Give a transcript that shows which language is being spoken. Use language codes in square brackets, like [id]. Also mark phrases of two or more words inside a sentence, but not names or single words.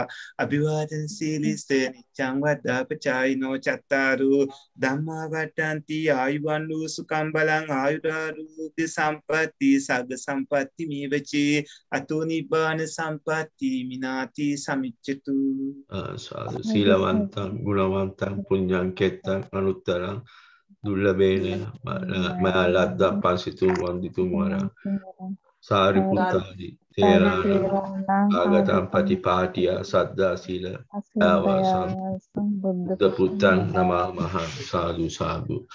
[pi] අභිවාදන සීලිස නිච්ඡං වද්දාපචායිනෝ චත්තාරු ධම්මා වට්ටන්ති ආයුවන්තු සුඛං බලං ආයුරාරෝග්‍ය සම්පatti සග්ග සම්පatti මේවචේ අතෝ නිබ්බාන සම්පatti මිනාති සමිච්ඡතු. සාදු. සීලවන්තං ගුණවන්තං පුඤ්ඤං කෙත්තං අනුත්තරං දුර්ලභේන මලද්දා පංසිතුම් වන්දිතුම් වරං සාරිපුත්තාදී තේරාණ ආගතං පටිපාටිය සද්දා සීල ආවාසං බුද්ධ පුත්තං නමः. සාදු සාදු.